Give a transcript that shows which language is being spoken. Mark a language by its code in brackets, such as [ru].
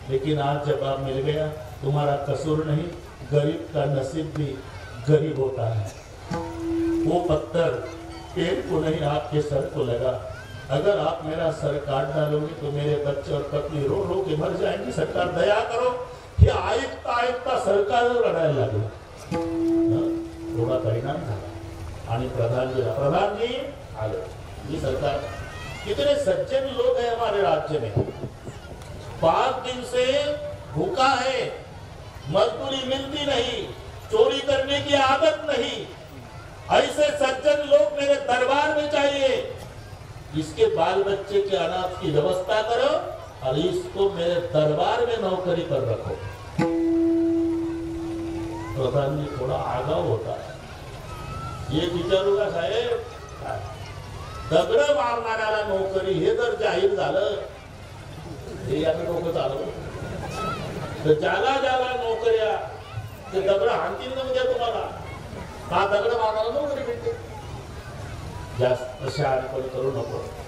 [hi] लेकिन आज जवाब मिल गया, तुम्हारा कसूर नहीं, गरीब का नसीब भी गरीब होता है. वो पत्थर पेड़ को नहीं आपके सर को लगा. अगर आप मेरा सर काट डालोगे तो मेरे बच्चे और पत्नी रो रो के मर जाएंगे. सरकार दया करो. [mr] हे ऐकता ऐकता सरकार रडायला लागला. थोड़ा परिणाम झाला आणि प्रधानजी आले. [hi] ये सरकार, कितने सज्जन लोग हैं हमारे राज्य में. 5 दिन से भूखा है, मजदूरी मिलती नहीं, चोरी करने की आदत नहीं. ऐसे सज्जन लोग मेरे दरबार में चाहिए. इसके बाल बच्चे के अनाज की व्यवस्था करो और इसको मेरे दरबार में नौकरी पर रखो. प्रधान जी थोड़ा आगाऊ होता है. [mr] ये विचारू का साहेब, दगड मारणाऱ्याला नोकरी हे जर जाहीर झालं, हे याचं डोकं चालवलं तर ज्याला ज्याला नोकऱ्या ते दगड हाणतील ना म्हणजे तुम्हाला. हा दगड मारणारा नोकरी भेटते. जास्त शहाणपण करू नको.